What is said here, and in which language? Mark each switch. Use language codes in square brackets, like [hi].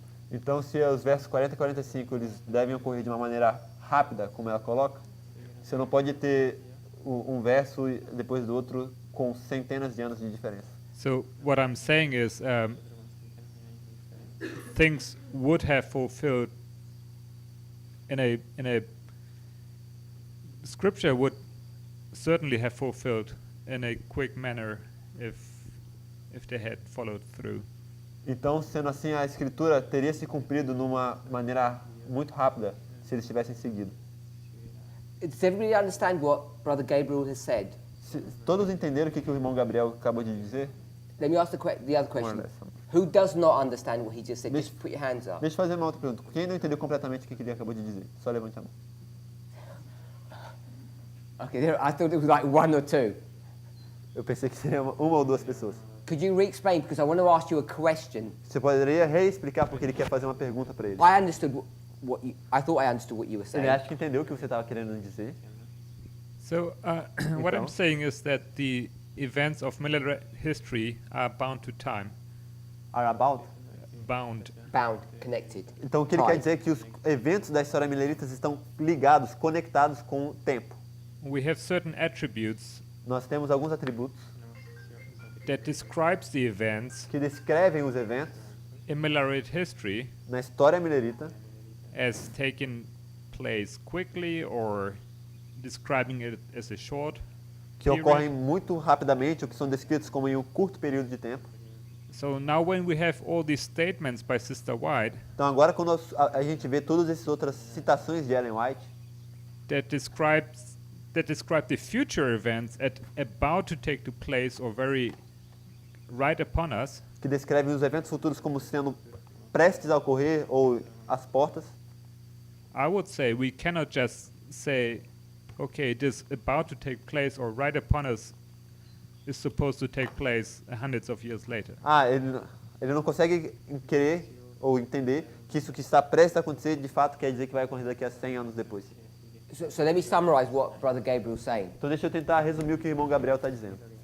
[pt] Então, se os versos 40 e 45 eles devem ocorrer de uma maneira rápida, como ela coloca, você não pode ter um verso depois do outro com centenas de anos de diferença. [en] So what I'm saying is things would have fulfilled in a scripture would certainly have fulfilled in a quick manner if they had followed through. [pt] Então, sendo assim, a escritura teria se cumprido numa maneira muito rápida se eles tivessem seguido. [en] Does everybody understand what Brother Gabriel has said? [pt] Todos entenderam o que o irmão Gabriel acabou de dizer? [en] Let me ask the other question. Who does not understand what he just said? Just put your hands up. [pt] Deixa eu fazer uma outra pergunta. Quem não entendeu completamente o que ele acabou de dizer? Só levante a mão. [en] Okay, I thought it was like one or two. [pt] Eu pensei que seria uma ou duas pessoas. [en] Could you re-explain? Because I want to ask you a question. [pt] Você poderia reexplicar porque ele quer fazer uma pergunta para ele. [en] I understood I thought I understood what you were saying. [pt] Ele acha que entendeu o que você estava querendo dizer. [en] So what I'm saying is that the events of military history are bound to time. Are about? Bound bound, connected. [pt] Então o que ele quer dizer é que os eventos da história mileritas estão ligados, conectados com o tempo. [en] We have certain attributes [pt] Nós temos alguns atributos [en] that describes the events [pt] que descrevem os eventos [en] in Millerite history [pt] na história milerita [en] as taking place quickly or describing it as a short [pt] que [en] period. [pt] ocorrem muito rapidamente ou que são descritos como em um curto período de tempo. [en] So now when we have all these statements by Sister White [pt] Então agora quando a gente vê todas essas outras citações de Ellen White [en] that describe the future events about to take to place or very right upon us, [pt] que descrevem os eventos futuros como sendo prestes a ocorrer ou às portas, [en] I would say we cannot just say, okay, this about to take place or right upon us is supposed to take place hundreds of years later. [pt] ele não consegue querer ou entender que isso que está prestes a acontecer de fato quer dizer que vai ocorrer daqui a 100 anos depois. [en] So let me summarize what Brother Gabriel's saying. [pt] Então deixa eu tentar resumir o que o irmão Gabriel está dizendo.